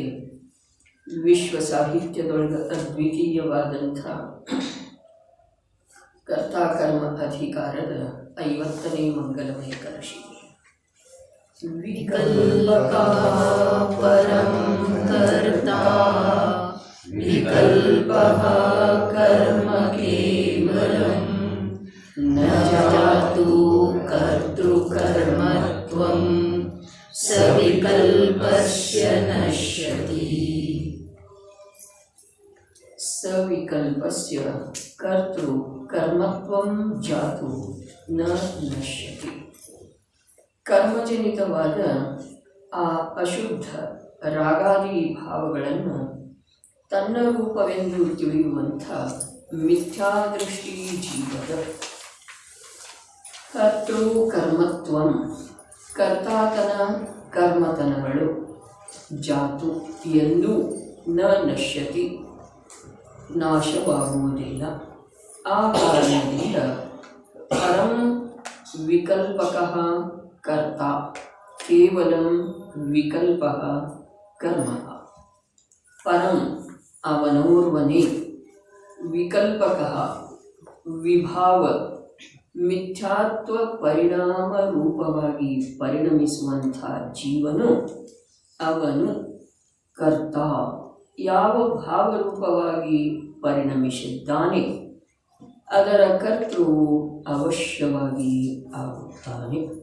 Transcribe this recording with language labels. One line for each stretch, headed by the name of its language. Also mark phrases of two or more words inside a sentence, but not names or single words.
Kannada: ವಿಶ್ವ ಸಾಹಿತ್ಯದೊಳಗೆ ಅದ್ವಿತೀಯವಾದಂಥ ಕರ್ತಾಕರ್ಮ ಅಧಿಕಾರದ 50ನೇ ಮಂಗಲಮಯ ಕಲಶಿ.
Sanskrit: ವಿಕಲ್ಪಕಃ ಪರಂ ಕರ್ತಾ ವಿಕಲ್ಪಃ ಕರ್ಮ ಕೇವಲಂ ನ ಜಾತು ಕರ್ತೃಕರ್ಮತ್ವಂ ಸವಿಕಲ್ಪಸ್ಯ ನಶ್ಯತಿ. ಸವಿಕಲ್ಪಸ್ಯ ಕರ್ತೃ ಕರ್ಮತ್ವಂ ಜಾತು ನ ನಶ್ಯತಿ.
Kannada: ಕರ್ಮಜನಿತವಾದ ಆ ಅಶುದ್ಧ ರಾಗಾದಿ ಭಾವಗಳನ್ನು ತನ್ನ ರೂಪವೆಂದು ತಿಳಿಯುವಂಥ ಮಿಥ್ಯಾದೃಷ್ಟಿ ಜೀವದ
Sanskrit: ಕರ್ತೃ ಕರ್ಮತ್ವಂ
Kannada: ಕರ್ತಾತನ ಕರ್ಮತನಗಳು ಜಾತು ಎಂದು
Sanskrit: ನ ನಶ್ಯತಿ
Kannada: ನಾಶವಾಗುವುದಿಲ್ಲ. ಆ ಕಾರಣದಿಂದ
Sanskrit: ಪರಂ ವಿಕಲ್ಪಕಃ ಕರ್ತ ಕೇವಲಂ ವಿಕಲ್ಪಃ ಕರ್ಮ.
Kannada: ಪರಂ ಅವನೋರ್ವನೇ, ವಿಕಲ್ಪಕಃ ವಿಭಾವ ಮಿಥ್ಯಾತ್ವ ಪರಿಣಾಮ ರೂಪವಾಗಿ ಪರಿಣಮಿಸುವಂಥ ಜೀವನು ಅವನು ಕರ್ತ. ಯಾವ ಭಾವರೂಪವಾಗಿ ಪರಿಣಮಿಸಿದ್ದಾನೆ ಅದರ ಕರ್ತೃ ಅವಶ್ಯವಾಗಿ ಆಗುತ್ತಾನೆ.